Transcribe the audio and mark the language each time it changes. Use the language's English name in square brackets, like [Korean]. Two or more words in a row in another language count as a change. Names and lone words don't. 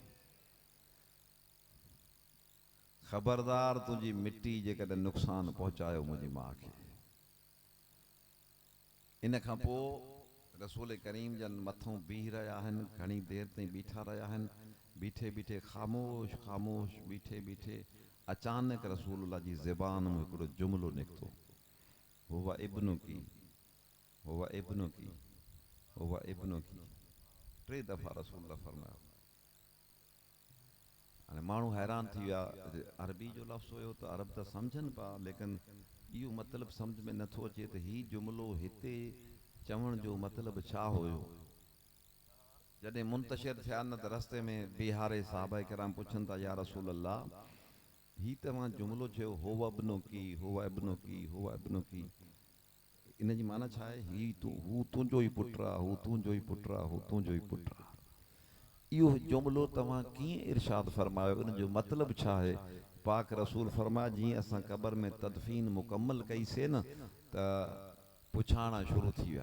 [Sindhi] ख़बरदार, तुंहिंजी मिट्टी जेकॾहिं नुक़सानु पहुचायो मुंहिंजी माउ खे। इन खां पोइ रसूल करीम जन मथों बीह रहिया आहिनि, घणी देरि ताईं बीठा रहिया आहिनि। बीठे बीठे ख़ामोश ख़ामोश बीठे बीठे अचानक रसूलुल्लाह जी ज़बान में हिकिड़ो जुमिलो निकितो, [Arabic] هو ابنك، هو ابنك، هو ابنك. [Sindhi] 3 दफ़ा रसूलुल्लाह फरमायो। हाणे माण्हू हैरान थी विया, अरबी जो लफ़्ज़ हुयो त अरब त सम्झनि पिया, लेकिन इहो मतिलबु सम्झ में नथो अचे त हीउ जुमिलो हिते चवण जो मतिलबु छा हुयो? जॾहिं मुंतशिर थिया न त रस्ते में बिहारे साहबा किराम पुछनि था [Arabic] يا رسول الله [Sindhi] ही तव्हां जुमिलो चयो [Arabic] هو ابنك هو ابنك هو ابنك, [Sindhi] इन जी माना छा आहे? ही तूं हू तुंहिंजो ई पुटु आहे, हू तुंहिंजो ई पुटु आहे, हू तुंहिंजो ई पुटु आहे। इहो जुमिलो तव्हां कीअं इरशाद फरमायो? इन जो मतिलबु छा आहे? पाक रसूल फरमाया जीअं असां क़बर में तदफीन मुकम्मल कईसीं न त पुछाणा शुरू थी विया।